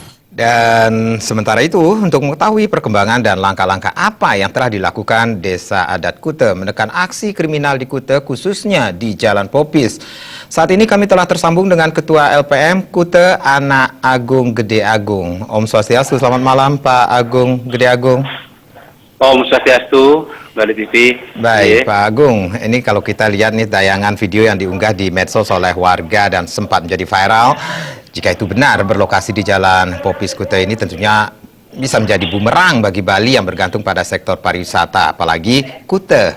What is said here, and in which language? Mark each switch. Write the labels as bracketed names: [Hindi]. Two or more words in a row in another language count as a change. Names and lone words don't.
[Indonesian] Dan sementara itu, untuk mengetahui perkembangan dan langkah-langkah apa yang telah dilakukan Desa Adat Kute menekan aksi kriminal di Kute, khususnya di Jalan Popis. Saat ini kami telah tersambung dengan Ketua LPM Kute, Anak Agung Gede Agung. [Balinese] Om Swastiastu, [Indonesian] selamat malam Pak Agung Gede Agung. [Balinese] Om Swastiastu, Bali TV. [Indonesian] Baik, Pak Agung. Ini kalau kita lihat nih tayangan video yang diunggah di medsos oleh warga dan sempat menjadi viral. Jika itu benar berlokasi di Jalan Popis Kute ini tentunya bisa menjadi bumerang bagi Bali yang bergantung pada sektor pariwisata, apalagi Kute.